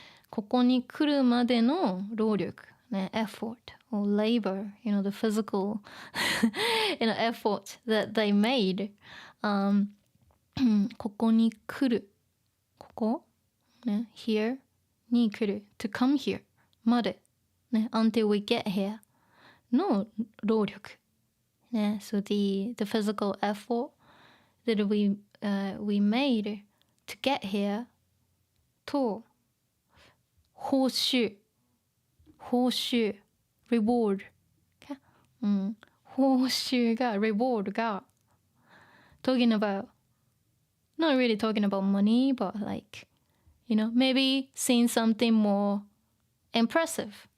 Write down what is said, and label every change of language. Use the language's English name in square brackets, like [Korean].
[Japanese] ここに来るまでの労力、ね、 [English] effort or labor, the physical, effort that they made. [Japanese] ここに来る。ここ、ね、 [English] here [Japanese] に来る。 [English] to come here [Japanese] まで、ね、 [English] until we get here [Japanese] の労力。ね、 [English] so the physical effort that we made to get here [Japanese] と報酬 [English] reward、 [Japanese] 報酬が [English] reward が talking about not really talking about money but like maybe seeing something more impressive、